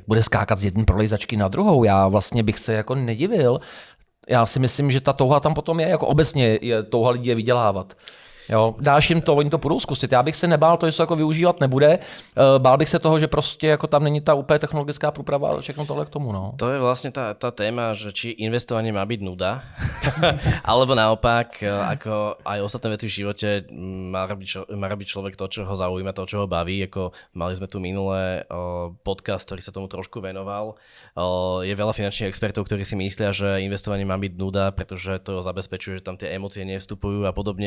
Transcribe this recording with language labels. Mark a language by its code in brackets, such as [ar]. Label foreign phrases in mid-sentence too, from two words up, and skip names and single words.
[cs] Bude skákat z jedné prolejzačky na druhou. Já vlastně bych se jako nedivil. Já si myslím, že ta touha tam potom je, jako obecně je touha lidí je vydělávat. Jo, dáš jim to, oni to budou zkusit. Já bych se nebál to, že se jako využívat nebude. Bál bych se toho, že prostě jako tam není ta úplně technologická průprava a všechno tohle k tomu. No. [sk] To je vlastne tá téma, že či investovanie má byť nuda, alebo naopak, ako aj ostatné veci v živote, má robiť človek to, čo ho zaujíma, to, čo ho baví. Ako mali sme tu minulé podcast, ktorý sa tomu trošku venoval. Je veľa finančných expertov, ktorí si myslia, že investovanie má byť nuda, pretože to zabezpečuje, že tam tie emócie nevstupujú a podobne.